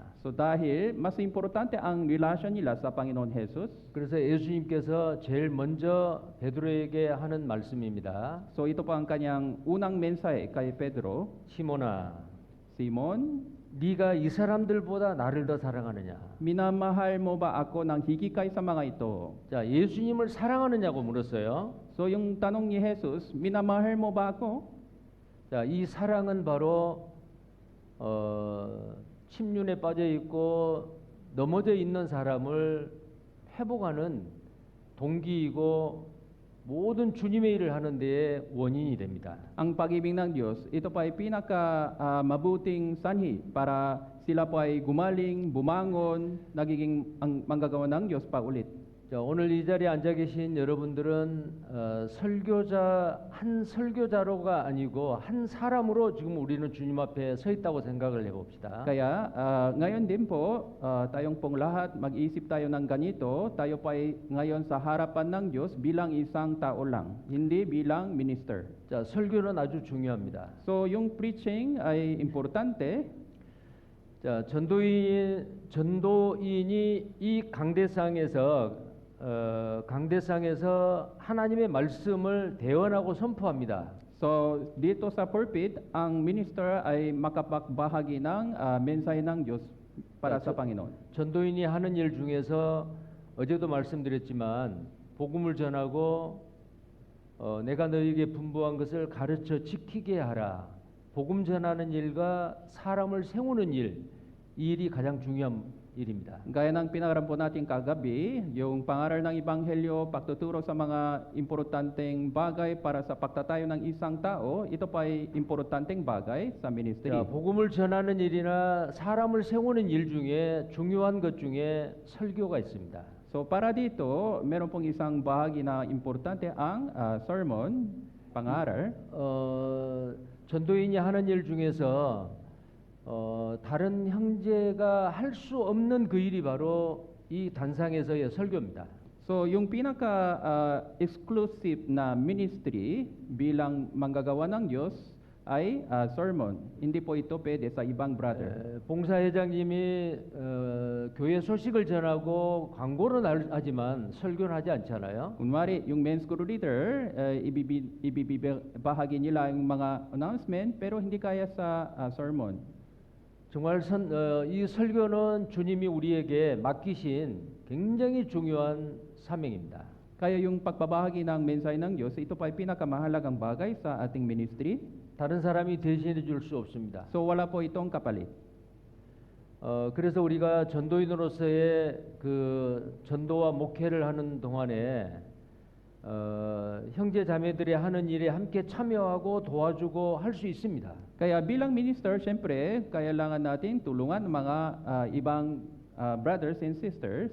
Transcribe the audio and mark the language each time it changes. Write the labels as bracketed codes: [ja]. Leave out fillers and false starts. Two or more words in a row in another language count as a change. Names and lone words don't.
[tl] So dahil mas importante ang relasyon nila sa Panginoon Jesus, [ko] 그래서 예수님께서 제일 먼저 베드로에게 하는 말씀입니다. [tl] so ito po ang kanyang unang mensahe kay Pedro, [ko] 시몬아, [tl] Simon, [ko] 네가 이 사람들보다 나를 더 사랑하느냐? [tl] minamahal mo ba ako ng higit sa mga ito? [ko] 자, 예수님을 사랑하느냐고 물었어요. [tl] So yung tanong ni Jesus, minamahal mo ba ako? [ko] 자, 이 사랑은 바로 침륜에 빠져 있고 넘어져 있는 사람을 회복하는 동기이고 모든 주님의 일을 하는 데에 원인이 됩니다. [tl] Ang pag-ibig ng Diyos, ito pa ay mabuting sanhi para sila po ay gumaling, bumangon, nagiging ang manggagawa ng Diyos pa ulit. [ko] 자, 오늘 이 자리에 앉아 계신 여러분들은 한 설교자로가 아니고 한 사람으로 지금 우리는 주님 앞에 서 있다고 생각을 해봅시다. [tl] Kaya ngayon din po, tayong pong lahat mag-isip tayo ng ganito, tayo pa ay ngayon sa harapan ng Diyos bilang isang tao lang, hindi bilang minister. [ko] 자, 설교는 아주 중요합니다. [tl] So yung preaching ay importante. [ko] 자, 전도인이 이 강대상에서 하나님의 말씀을 대언하고 선포합니다. [tl] So dito sa pulpit, ang minister ay makapagbahagi ng mensahe ng Diyos para sa Panginoon. [ko] 전도인이 하는 일 중에서 어제도 말씀드렸지만 복음을 전하고 내가 너에게 분부한 것을 가르쳐 지키게 하라. 복음 전하는 일과 사람을 세우는 일, 이 일이 가장 중요한 일입니다. [tl] Gaya ng pinaralan po natin kagabi, yung pangaral ng Ebanghelyo, pagtuturo sa mga importanteng bagay para sa pagtatayo ng isang tao, ito pa ay importanteng bagay sa ministry. [ko] 자, 복음을 전하는 일이나 사람을 세우는 일 중에 중요한 것 중에 설교가 있습니다. [tl] So para dito, meron pong isang bahagi na importante ang sermon, pangaral. [ko] 전도인이 하는 일 중에서 다른 형제가 할 수 없는 그 일이 바로 이 단상에서의 설교입니다. [tl] So yung exclusive na ministry bilang manggagawa ng Diyos ay sermon. Hindi po ito pwede sa ibang brother. [ko] 봉사회장님이 교회 소식을 전하고 광고는 하지만 설교는 하지 않잖아요. [tl] Kunwari, yung [en] men's group leader, [tl] ibibahagi nila yung mga announcement pero hindi kaya sa sermon. [ko] 정말 이 설교는 주님이 우리에게 맡기신 굉장히 중요한 사명입니다. [tl] Kaya yung pagbabahagi ng mensahe ng Diyos, ito pa ay pinakamahalagang bagay sa ating ministry. [ko] 다른 사람이 대신해 줄 수 없습니다. [tl] So wala po itong kapalit. [ko] 그래서 우리가 전도인으로서의 그 전도와 목회를 하는 동안에 형제 자매들이 하는 일에 함께 참여하고 도와주고 할 수 있습니다. [tl] Kaya bilang minister, syempre, kailangan natin tulungan ang mga ibang [en] brothers and sisters.